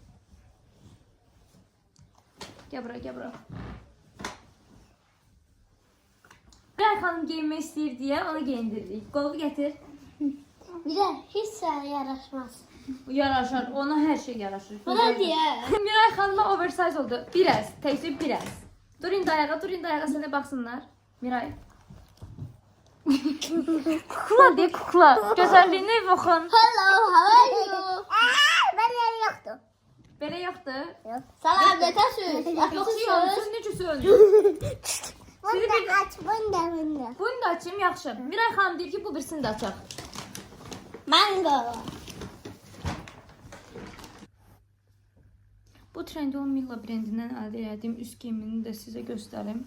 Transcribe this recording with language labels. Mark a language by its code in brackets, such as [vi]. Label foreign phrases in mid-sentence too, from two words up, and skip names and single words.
[tr] Gel buraya. [az] Miray xanım giyinmek istəyir deyə onu giyindiririk. [tr] Qolu getir. Bir de hiç sana yaraşmaz. Yaraşar, ona her şey yaraşır. Bu da diye. [az] Miray xanıma oversize oldu. Biraz, təkcə biraz. Dur indi ayağa sənə baxsınlar. [tr] Miray. Kukla de kukla. [az] Gözəlliyinə baxın. [en] Hello, how are you? [tr] Böyle yoktu. [az] Belə yoxdur. Salam, nətəsiz? Yaxşıyam, sən necəsən? Bunu da aç, bunu da. Bunu da açayım, yaxşı. Miray xanım deyir ki, bu birisini də açaq. Mango. Bu Trendyol Milla brendindən əldə etdiyim üst geyimini də sizə göstərim.